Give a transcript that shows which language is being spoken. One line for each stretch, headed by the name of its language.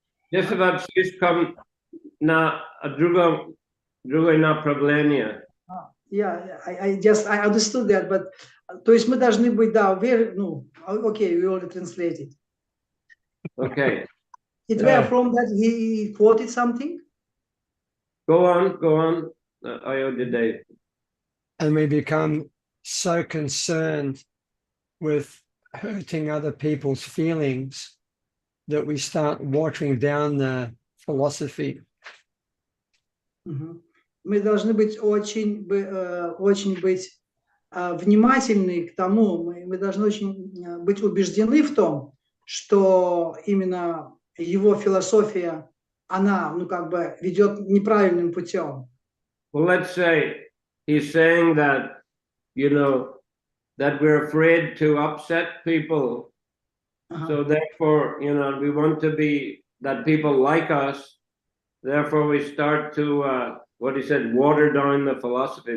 Russian: Действовать слишком на другое направление.
English: Yeah, I understood that, but
Russian: то есть мы должны быть, да,
English: okay, we already translated. Okay. It were from that he quoted something? Go on, Ayodhya Dave. And we become so concerned with hurting other people's feelings that we start watering down the philosophy.
Russian: Мы должны быть очень быть внимательны к тому, мы должны очень быть убеждены в том, что именно его философия, она, ведет неправильным путем.
English: Well, let's say he's saying that, that we're afraid to upset people. So therefore, we want to be, that people like us. Therefore, we start to, what he said, water down the philosophy.